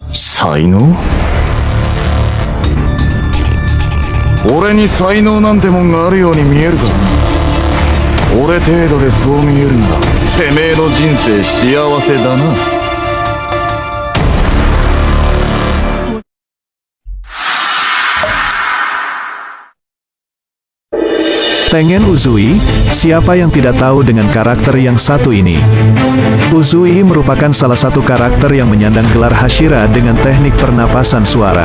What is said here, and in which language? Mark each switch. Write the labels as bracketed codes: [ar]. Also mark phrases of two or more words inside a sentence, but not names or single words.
[ja] 才能？俺に才能なんてもんがあるように見えるか？俺程度でそう見えるならてめえの人生幸せだな。 [id] Tengen Uzui, siapa yang tidak tahu dengan karakter yang satu ini? Uzui merupakan salah satu karakter yang menyandang gelar Hashira dengan teknik pernapasan suara.